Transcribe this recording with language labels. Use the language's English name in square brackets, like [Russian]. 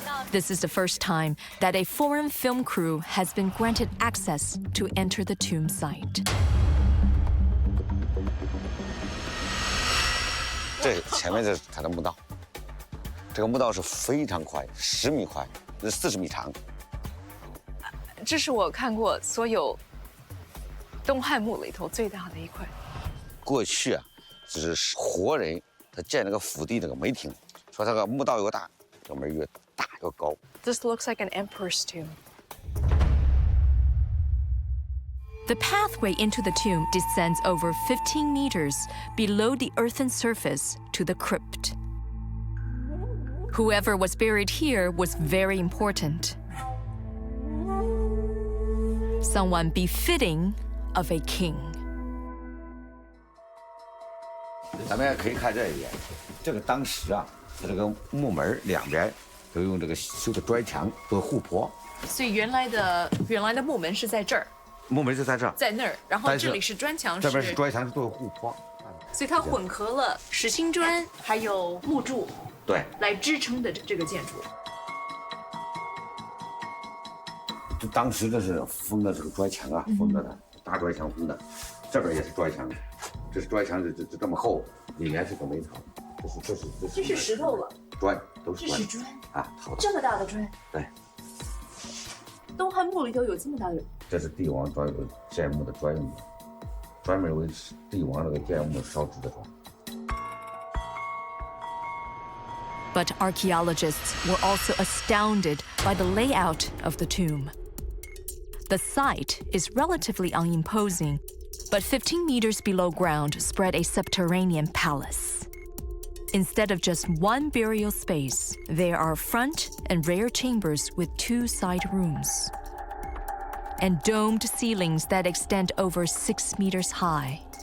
[English] This is the first time that a foreign film crew has been granted access to enter the tomb site. [Chinese] 这前面是它的墓道，这个墓道是非常宽，10米宽，40米长。这是我看过所有东汉墓里头最大的一块。过去啊，只是活人他建那个府邸那个门厅，说这个墓道越大，这门越大越高。 [English] This looks like an emperor's tomb. The pathway into the tomb descends over 15 meters below the earthen surface to the crypt. Whoever was buried here was very important. Someone befitting of a king. [Chinese] 咱们也可以看这一点，这个当时啊，它这个木门两边都用这个修的砖墙做护坡。所以原来的木门是在这儿，木门就在这儿，在那儿，然后这里是砖墙，这边是砖墙是做护坡。所以它混合了实心砖还有木柱，对，来支撑的这个建筑。这当时这是封的这个砖墙啊，封着的，大砖墙封的，这边也是砖墙，这是砖墙，这么厚，里面是个煤草，这是石头了，砖都是砖，这是砖啊，好的，这么大的砖。对，东汉墓里头有这么大的。这是帝王建墓的专用的，专门为帝王那个建墓烧制的砖。 [English] But archaeologists were also astounded by the layout of the tomb. The site is relatively unimposing, but 15 meters below ground spread a subterranean palace. Instead of just one burial space, there are front and rear chambers with 2 side rooms, and domed ceilings that extend over 6 meters high.